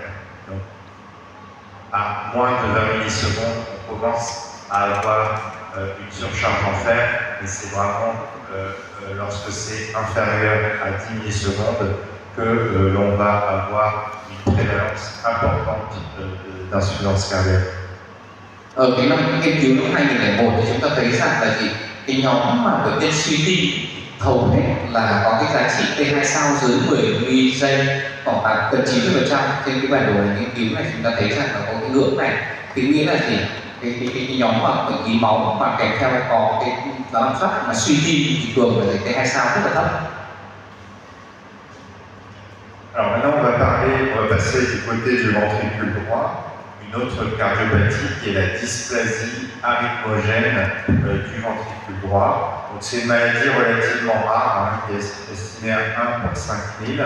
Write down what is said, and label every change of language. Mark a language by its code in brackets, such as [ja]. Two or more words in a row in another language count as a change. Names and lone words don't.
[fr] Donc, à moins de 20 millisecondes, on commence à avoir une surcharge en fer, mais c'est vraiment lorsque c'est inférieur à 10 millisecondes que l'on va avoir une prévalence importante d'insuffisance cardiaque. [vi] Ở cái năm nghiên cứu năm 2001 thì chúng ta thấy rằng là gì? Cái nhóm mà bệnh nhân suy tim hầu hết là có cái giá trị T2 sao dưới 10 mili giây, khoảng gần 90% trên cái bản đồ này nghiên cứu này chúng ta thấy rằng là có cái ngưỡng này. Thì nghĩa là gì? Cái nhóm mà bệnh lý máu mà kèm theo có cái đóng sắt mà suy tim thì thường là T2 sao rất là thấp. [fr] Alors maintenant on va passer du côté du ventricule droit, une autre cardiopathie qui est la dysplasie arythmogène du ventricule droit. Donc c'est une maladie relativement rare, qui est estimée à 1 pour 5000.